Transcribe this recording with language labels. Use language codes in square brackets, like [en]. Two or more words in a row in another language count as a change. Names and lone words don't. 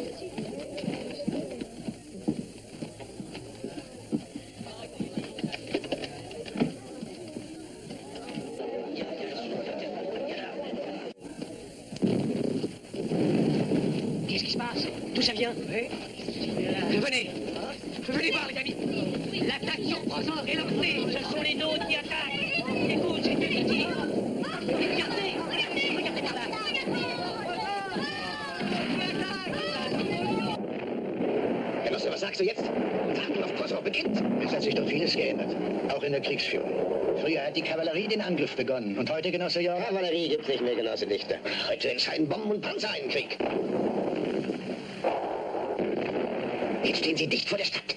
[fr] Qu'est-ce qui se passe? D'où ça vient? Venez. Venez voir, les amis. L'attaque sur Prozor est lancée. Ce sont les nôtres qui attaquent. Écoute, c'est eux qui tirent. Regardez. Regardez par là. [de] Genosse, was sagst du jetzt? Warten auf Prozor beginnt. Es hat sich doch vieles geändert. Auch in der Kriegsführung. Früher hat die Kavallerie den Angriff begonnen. Und heute, Genosse Jorg? Kavallerie gibt's nicht mehr, Genosse Dichter. Heute entscheiden Bomben und Panzer einen Krieg. Jetzt stehen sie dicht vor der Stadt.